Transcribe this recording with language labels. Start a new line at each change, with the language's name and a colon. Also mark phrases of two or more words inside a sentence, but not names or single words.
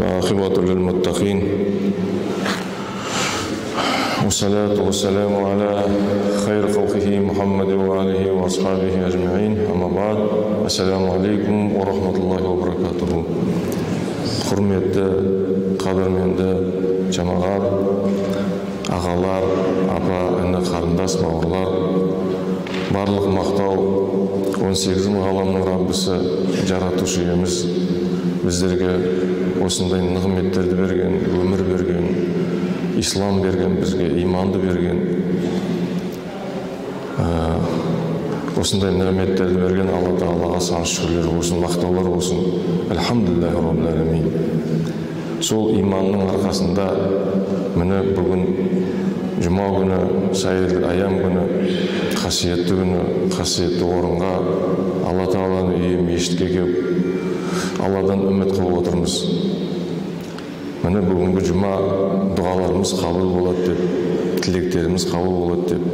Arabic: والعاقبة للمتقين والصلاة والسلام على خير خلقه محمد وآله وأصحابه أجمعين أما بعد السلام عليكم ورحمة الله وبركاته.
Kazakh: Құрметті, қадірменді жамағат, ағалар, апа, іні, қарындас, бауырлар, барлық мақтау 18 ғаламның Раббысы, жаратушы иеміз біздерге осындай нығметтерді берген, өмір берген, ислам берген, бізге иманды берген, осындай нығметтерді берген Алла Тағалаға сан шүкірлер болсын, мақтаулар болсын.
Arabic: الحمد لله رب العالمين.
Kazakh: Сол иманның арқасында міне бүгін жұма күні, сайырлы аям күні, қасиетті күні, қасиетті орынға, Алла Тағаланың үйі мешітке келіп, Алладан үміт қылып отырмыз. Міне бүгінгі жұма дұғаларымыз қабыл болады деп, тілектеріміз қабыл болады деп.